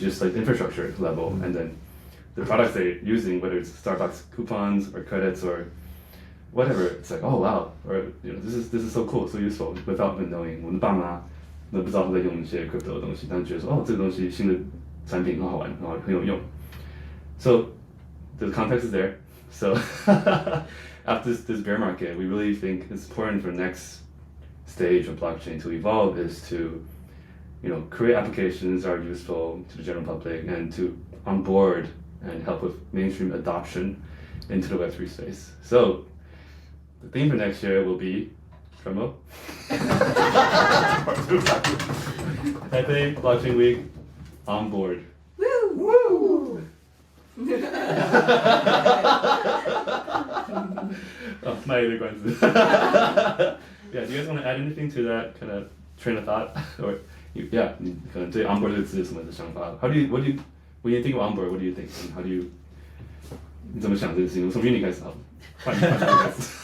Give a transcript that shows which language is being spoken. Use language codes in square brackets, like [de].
[en] It's just like infrastructure level, and then the products they're using, whether it's Starbucks coupons or credits or whatever, it's like, oh wow, or this is so cool, so useful, without even knowing. [zh] 我的爸妈都不知道他在用一些 crypto 的东西，但觉得说这个东西新的产品很好玩，然后很有用。 [en] So the context is there. So after this bear market, we really think it's important for the next stage of blockchain to evolve is to create applications that are useful to the general public and to onboard and help with mainstream adoption into the Web3 space. So the theme for next year will be, drum roll, Taipei Blockchain Week, on board. Woo! My other questions. Yeah, do you guys want to add anything to that kind of train of thought? Or you [zh] 可能对 onboard 这个字有什么的想法？ [en] When you think of onboard, what do you think? And how do you [zh] 你怎么想这个事情？从 Rinnie 开始好了，换你开始。